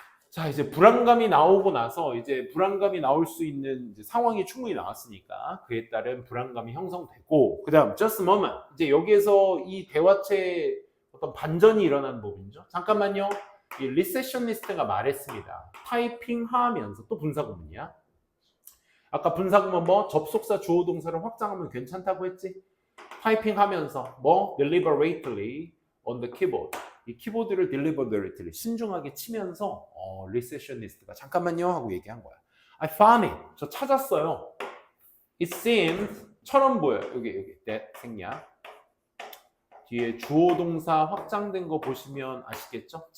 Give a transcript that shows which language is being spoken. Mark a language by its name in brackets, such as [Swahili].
[Korean] 자, 이제 불안감이 나오고 나서 이제 불안감이 나올 수 있는 이제 상황이 충분히 나왔으니까 그에 따른 불안감이 형성되고, 그다음 [English] just a moment. [Korean] 이제 여기에서 이 대화체에 어떤 반전이 일어나는 부분이죠. 잠깐만요. 이 리세셔니스트가 말했습니다. 타이핑하면서 또 분사구문이야. 아까 분사구문 접속사 주어 동사를 확장하면 괜찮다고 했지? 타이핑하면서 [English] deliberately on the keyboard. [Korean] 이 키보드를 deliberately 신중하게 치면서 리세셔니스트가 잠깐만요 하고 얘기한 거야. [English] I found it. [Korean] 저 찾았어요. It seems 처럼 보여. 여기 that 생략. 뒤에 주어 동사 확장된 거 보시면 아시겠죠?